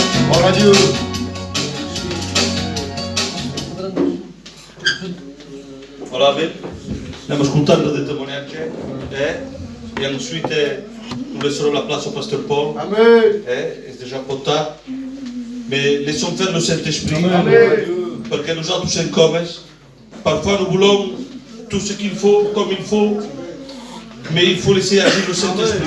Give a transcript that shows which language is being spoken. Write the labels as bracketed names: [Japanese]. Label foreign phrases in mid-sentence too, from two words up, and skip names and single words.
[French] Gloire à Dieu. [Catalan] Ora bé, anem escoltant el testimoniatge, i [French] ensuite nous laisserons la place au pasteur Paul. Amen. C'est déjà pas tard, mais laissons faire le Saint-Esprit, parce que nous sommes tous en commun. Parfois nous voulons tout ce qu'il faut, comme il faut, mais il faut laisser agir le Saint-Esprit.